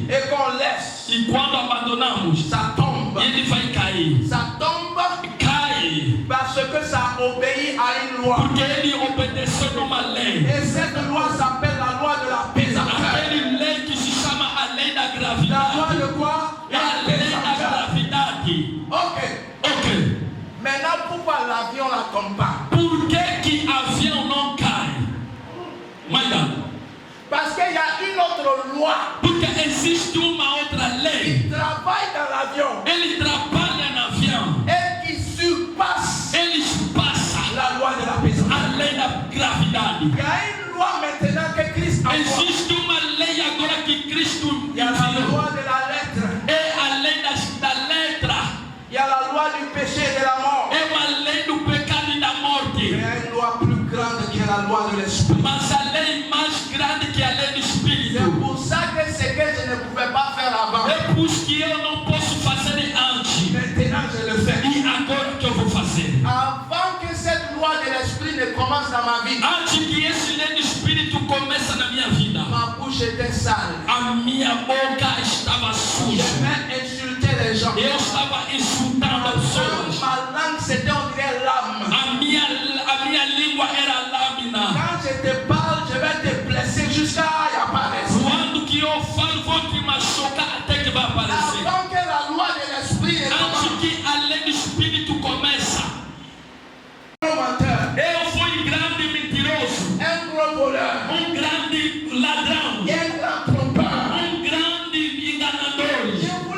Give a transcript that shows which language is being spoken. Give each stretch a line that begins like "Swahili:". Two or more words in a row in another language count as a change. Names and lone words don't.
French: et qu'on laisse,
Portuguese: e quando abandonamos,
French: ça tombe.
Portuguese: ele vai cair.
French: Ça tombe
Portuguese: Cai
French: parce que ça obéit à une loi.
Portuguese: porque ele obedeceu numa lei.
French: Et cette loi s'appelle la loi de la pesanteur.
Portuguese: Aquele lei que se chama a lei da
French: La loi
Portuguese: gravidade.
French: de quoi?
Portuguese: É a lei da gravidade.
French: Ok.
Portuguese: Ok.
French: Maintenant, pourquoi l'avion ne tombe pas?
Portuguese: Por que avião não cai? Manda.
French: Parce qu'il y a une autre loi
Portuguese: Porque existe uma outra lei.
French: qui travaille dans l'avion
Portuguese: Ele trabalha no avião.
French: et qui surpasse
Portuguese: Ele passa
French: la loi de la pesanteur.
Portuguese: a lei da gravidade.
French: Il y a une loi maintenant que Christ envoie.
Portuguese: Existe uma lei agora que Cristo
French: Il y a la
Portuguese: enviou.
French: loi de la lettre.
Portuguese: É a lei da letra.
French: Il y a la loi du péché et de la mort.
Portuguese: É uma lei do pecado e da morte.
French: Il y a une loi plus grande qui est la loi de l'esprit.
Portuguese: Mas a lei mais grande que a lei do
French: C'est
Portuguese: Espírito.
French: pour ça que ce que je ne pouvais pas faire avant,
Portuguese: É por isso que eu não posso fazer antes.
French: maintenant je le fais.
Portuguese: E agora que eu vou fazer?
French: Avant que cette loi de l'esprit ne commence dans ma vie,
Portuguese: Antes que esse lei do Espírito comece na minha vida,
French: ma bouche était sale.
Portuguese: a minha boca estava suja.
French: J'aimais insulter les gens.
Portuguese: Eu estava insultando as pessoas.
French: Ma langue c'était on dirait lame.
Portuguese: A minha língua era lâmina.
French: Quand je te parle, je vais te blesser jusqu'à il n'y a pas raison.
Portuguese: Quando que eu falo, vou te machucar até que vai aparecer.
French: Avant que la loi de l'esprit ne commence,
Portuguese: Antes que a lei do Espírito começa,
French: un menteur,
Portuguese: eu fui grande mentiroso,
French: un gros voleur,
Portuguese: grande ladrão,
French: un grand trompeur,
Portuguese: grande enganador,